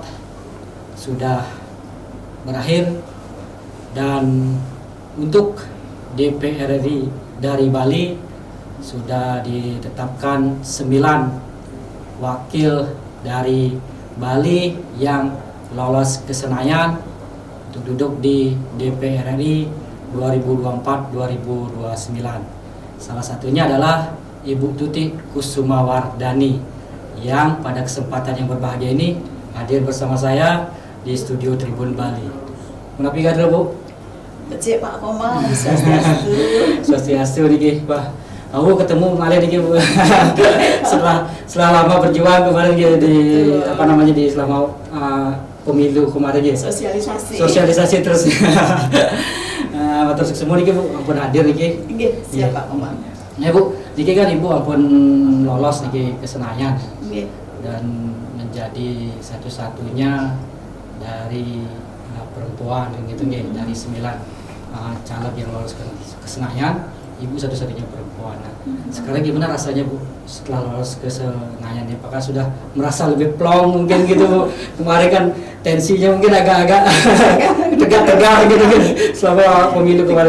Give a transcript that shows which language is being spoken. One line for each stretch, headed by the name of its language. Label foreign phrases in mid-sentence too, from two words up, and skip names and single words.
Indonesian: sudah berakhir, dan untuk DPR RI dari Bali sudah ditetapkan 9 wakil dari Bali yang lolos ke Senayan untuk duduk di DPR RI 2024-2029. Salah satunya adalah Ibu Tutik Kusumawardani yang pada kesempatan yang berbahagia ini hadir bersama saya di studio Tribun Bali.
Balinese: Menapi gadel Bu? Becik Pak Komang, Swastiastu. Swastiastu niki, Pak.
Indonesian: Aku ketemu kemarin niki Bu. setelah lama berjuang kemarin di di selama pemilu kemarin ya. Sosialisasi terus. Terus semua niki Bu, ampun hadir niki. Nggih, siap Pak Komang. Ya Bu, niki kan Ibu ampun lolos niki ke Senayan. Nggih. Dan menjadi satu-satunya dari perempuan gitu nggih, dari 9 caleg yang lolos ke Senayan, Ibu satu-satunya perempuan. Nah, sekarang gimana rasanya Bu setelah lolos ke Senayan? Apakah sudah merasa lebih plong mungkin gitu Bu? Kemarin kan tensinya mungkin agak-agak tegang-tegang gitu kan selama pemilu kemarin.